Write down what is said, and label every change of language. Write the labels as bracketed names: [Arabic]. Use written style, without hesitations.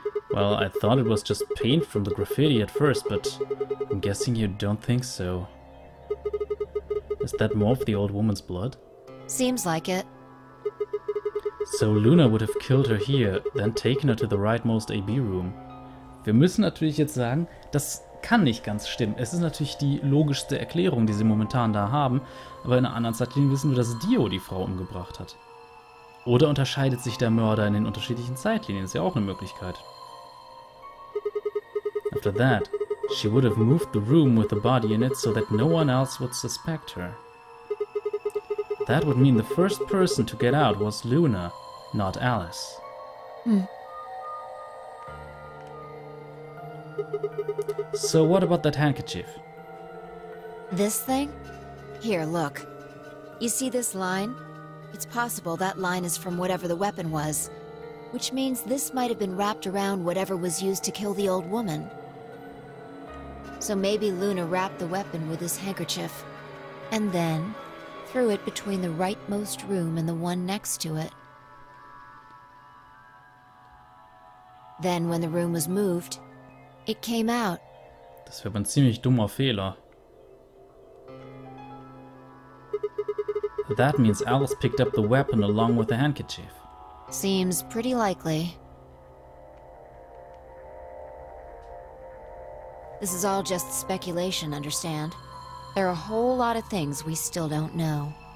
[English] Well, I thought it was just paint from the graffiti at first, but I'm guessing you don't think so. Is that more of the old woman's blood? Seems like it. So Luna would have killed her here, then taken her to the rightmost AB room. [German] Wir müssen natürlich jetzt sagen, das kann nicht ganz stimmen. Es ist natürlich die logischste Erklärung, die sie momentan da haben, aber in einer anderen Zeitlinie wissen wir, dass Dio die Frau umgebracht hat. Oder unterscheidet sich der Mörder in den unterschiedlichen Zeitlinien? Ist ja auch eine Möglichkeit. [English] After that, she would have moved the room with the body in it so that no one else would suspect her. That would mean the first person to get out was Luna, not Alice. So what about that handkerchief? This thing? Here, look. You see this line? It's possible that line is from whatever the weapon was, which means this might have been wrapped around whatever was used to kill the old woman. So maybe Luna wrapped the weapon with this handkerchief, and then threw it between the rightmost room and the one next to it. Then when the room was moved, it came out. [German] Das wäre ein ziemlich dummer Fehler. [English] That means Alice picked up the weapon along with the handkerchief. Seems pretty likely. This is all just speculation, understand? There are a whole lot of things we still don't know.